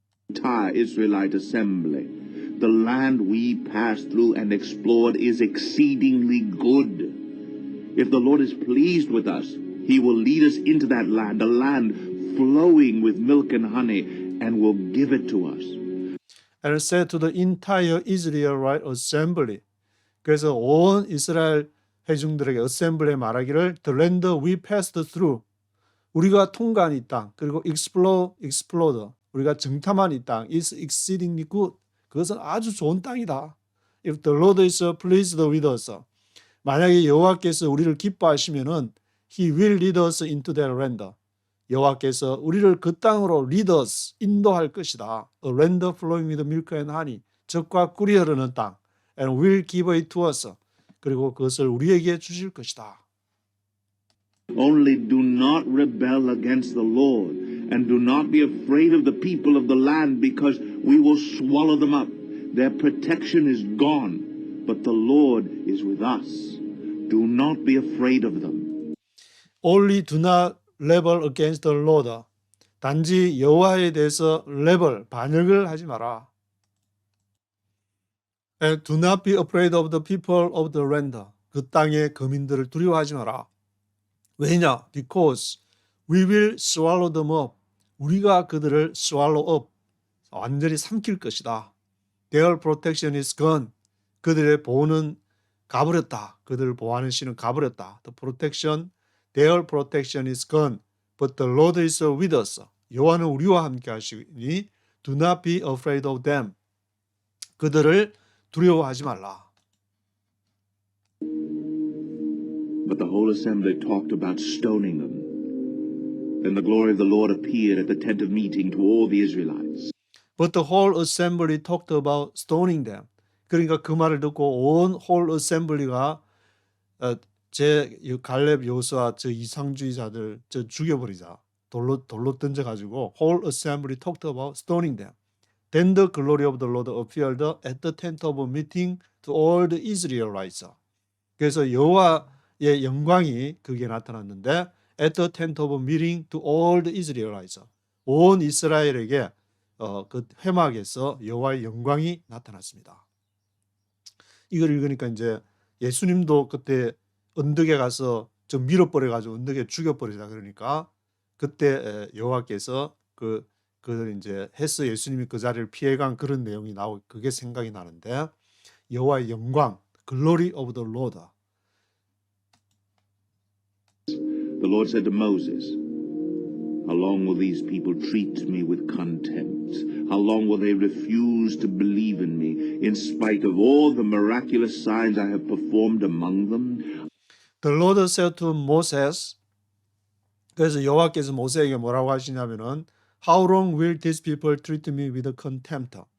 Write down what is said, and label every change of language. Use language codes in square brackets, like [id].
[en] entire Israelite assembly. The land we passed through and explored is exceedingly good. If the Lord is pleased with us, He will lead us into that land, a land flowing with milk and honey, and will give it to us. And said to the entire Israelite assembly. [ko] 그래서 온 이스라엘 회중들에게 assembly에 말하기를 [en] the land we passed through. [ko] 우리가 통과한 이 땅, 그리고 explored. 우리가 정탐한 이 땅 [en] is exceedingly good. [ko] 그것은 아주 좋은 땅이다. [en] If the Lord is pleased with us. [ko] 만약에 여호와께서 우리를 기뻐하시면은 [en] He will lead us into that land. [ko] 여호와께서 우리를 그 땅으로 [en] lead us, [ko] 인도할 것이다. [en] A land flowing with milk and honey. [ko] 젖과 꿀이 흐르는 땅. [en] And will give it to us. [ko] 그리고 그것을 우리에게 주실 것이다. [en] Only do not rebel against the Lord, and do not be afraid of the people of the land, because we will swallow them up. Their protection is gone, but the Lord is with us. Do not be afraid of them. Only do not rebel against the Lord. [ko] 단지 여호와에 대해서 반역을 하지 마라. [en] And do not be afraid of the people of the land. [ko] 그 땅의 거민들을 두려워하지 마라. 왜냐? [en] Because we will swallow them up. [ko] 우리가 그들을 [en] swallow up. [ko] 완전히 삼킬 것이다. [en] Their protection is gone. [ko] 그들의 보호는 가버렸다. 그들을 보호하는 신은 가버렸다. [en] Their protection is gone. But the Lord is with us. [ko] 여호와는 우리와 함께 하시니 [en] do not be afraid of them. [ko] 그들을 두려워하지 말라. [en] But the whole assembly talked about stoning them. Then the glory of the Lord appeared at the tent of meeting to all the Israelites. But the whole assembly talked about stoning them. [ko] 그러니까 그 말을 듣고 온 [en] whole assembly [ko] 가 제 갈렙 여호수아 저 이상주의자들 저 죽여버리자. 돌로 던져가지고 [en] whole assembly talked about stoning them. Then the glory of the Lord appeared at the tent of meeting to all the Israelites. [ko] 그래서 여호와의 영광이 그게 나타났는데 [en] at the tent of meeting to all the Israelites. [ko] 온 이스라엘에게 그 회막에서 여호와의 영광이 나타났습니다. 이걸 읽으니까 이제 예수님도 그때 언덕에 가서 좀 밀어버려 가지고 언덕에 죽여버리자 그러니까 그때 여호와께서 그들 이제 해서 예수님이 그 자리를 피해간 그런 내용이 나오고 그게 생각이 나는데 여호와의 영광, [en] glory of the Lord. The Lord said to Moses, "How long will these people treat me with contempt? How long will they refuse to believe in me, in spite of all the miraculous signs I have performed among them?" The Lord said to Moses, [ko] 그래서 여호와께서 모세에게 뭐라고 하시냐면은 [en] How long will these people treat me with contempt?